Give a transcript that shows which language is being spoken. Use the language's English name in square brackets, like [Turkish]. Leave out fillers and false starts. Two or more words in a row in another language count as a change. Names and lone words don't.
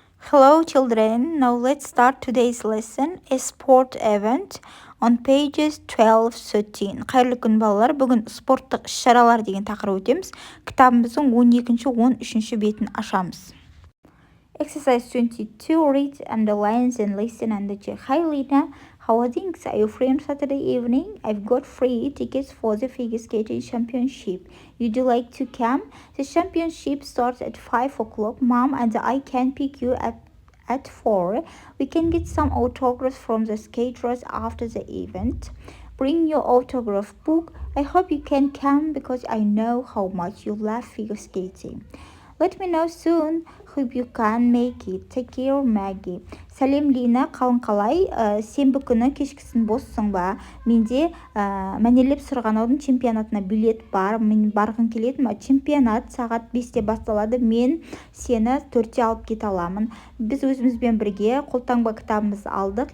[English] Hello children, now let's start today's lesson, a sport event on pages 12-13. [Kazakh] Қайырлы күн балалар, бүгін спорттық іс-шаралар деген тақырып өтеміз. Кітабымыздың 12-13 бетін ашамыз. [English] Exercise 22, read, underline, and listen and check. Hi Lina, how are things? Are you free on Saturday evening? I've got free tickets for the figure skating championship. Would you like to come? The championship starts at 5 o'clock. Mom and I can pick you at 4. We can get some autographs from the skaters after the event. Bring your autograph book. I hope you can come because I know how much you love figure skating. Let me know soon. Hope you can make it. Take care, Maggie. [Kazakh] Сәлем Лина, қалың қалай? Сенбі күні кешкісін боссың ба? Менде мәнерлеп сырғанаудың чемпионатына билет бар. Мен барғым келеді ме? Чемпионат сағат 5-те басталады. Мен сені 4-те алып кете аламын. Біз өзімізбен бірге қолтаңба кітабымызды алдық.